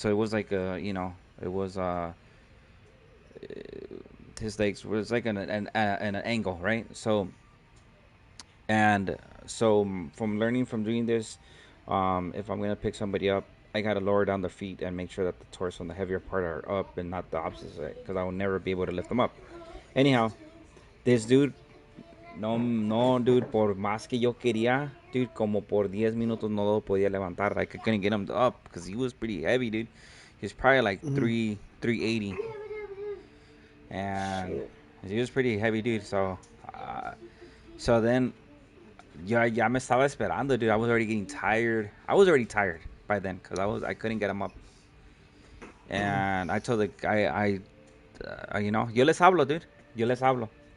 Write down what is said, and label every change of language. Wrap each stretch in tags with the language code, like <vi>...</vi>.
<en>So it was like it was his legs was like an angle, right? So from learning from doing this, if I'm gonna pick somebody up, I gotta lower down their feet and make sure that the torso and the heavier part are up and not the opposite, because I will never be able to lift them up. Anyhow, this dude, no, dude,</en> <es>por más que yo quería, dude, como por 10 minutos no lo podía levantar.</es> <en>Like, I couldn't get him up because he was pretty heavy, dude. He's probably like 380, and he was pretty heavy, dude. So then.</en> <es>Ya me estaba esperando,</es> <en>dude. I was already getting tired. I was already tired by then because I couldn't get him up. And I told the guy,</en> <es>yo les hablo,</es> <en>dude.</en> <es>Yo les hablo.</es>